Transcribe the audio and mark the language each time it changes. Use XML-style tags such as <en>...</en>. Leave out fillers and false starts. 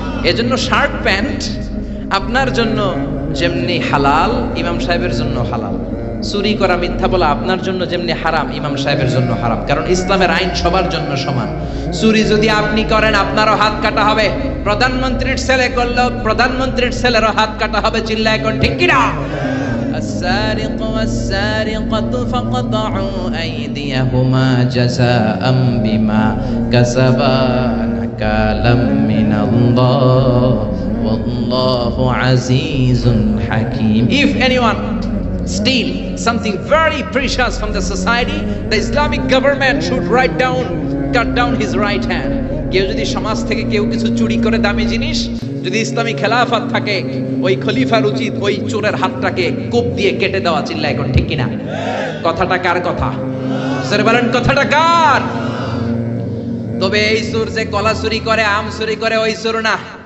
<bn>এজন্য shirt pant আপনার জন্য যেমনি হালাল, ইমাম সাহেবের জন্য হালাল। চুরি করা, মিথ্যা বলা আপনার জন্য যেমনি হারাম, ইমাম সাহেবের জন্য হারাম, কারণ ইসলামের আইন সবার জন্য সমান। চুরি যদি আপনি করেন আপনারও হাত কাটা হবে, প্রধানমন্ত্রীর ছেলে করলেও প্রধানমন্ত্রীর ছেলেরও হাত কাটা হবে। চিল্লায় এখন ঠিক কিনা?</bn> <ar>السارق والسارقة فقطعوا أيديهما جزاء بما كسبا نكالا من الله والله عزيز حكيم.</ar> <en>If anyone steal something very precious from the society, the Islamic government should cut down his right hand.</en> <bn>কেউ যদি সমাজ থেকে কেউ কিছু চুরি করে দামি জিনিস, যদি ইসলামী খেলাফত থাকে, ওই খলিফার উচিত ওই চোরের হাতটাকে কোপ দিয়ে কেটে দেওয়া। চিল্লা এখন ঠিক কিনা? কথাটা কার কথা? স্যার বলেন কথাটা কার? তবে এই চোর যে কলা চুরি করে, আম চুরি করে, ওই চোর না।</bn>